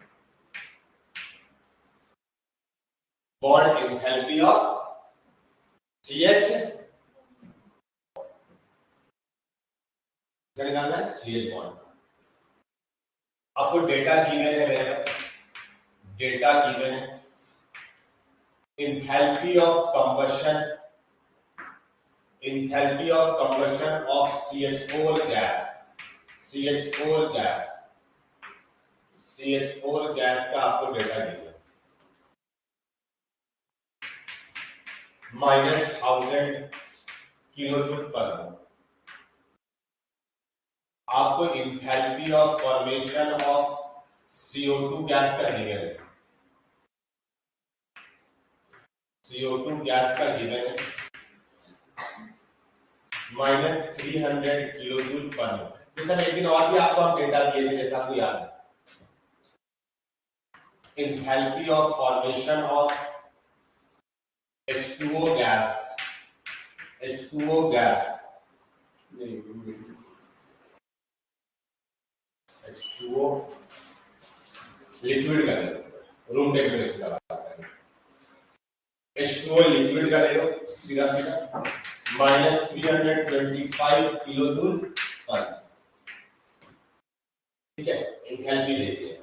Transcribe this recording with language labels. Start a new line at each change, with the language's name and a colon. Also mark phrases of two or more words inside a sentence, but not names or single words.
English: bond enthalpy of CH
Hindi: निकालना है,
English: CH bond.
Hindi: आपको
English: data given
Hindi: है मेरे पास,
English: data given
Hindi: है,
English: enthalpy of combustion, enthalpy of combustion of CH4 gas, CH4 gas, CH4 gas
Hindi: का आपको
English: data given
Hindi: -1000
English: kilojoule per mole.
Hindi: आपको
English: enthalpy of formation of CO2 gas
Hindi: का गिवन है,
English: CO2 gas
Hindi: का गिवन है -300
English: kilojoule per mole.
Hindi: जैसा एक दिन और भी आपको हम डेटा दिए थे, जैसा आपको याद है,
English: enthalpy of formation of H2O gas, H2O gas, H2O liquid
Hindi: का ले लो,
English: room temperature
Hindi: का बात करें,
English: H2O liquid
Hindi: का ले लो, सीधा सीधा -325
English: kilojoule per,
Hindi: ठीक है, एंथैल्पी देते हैं।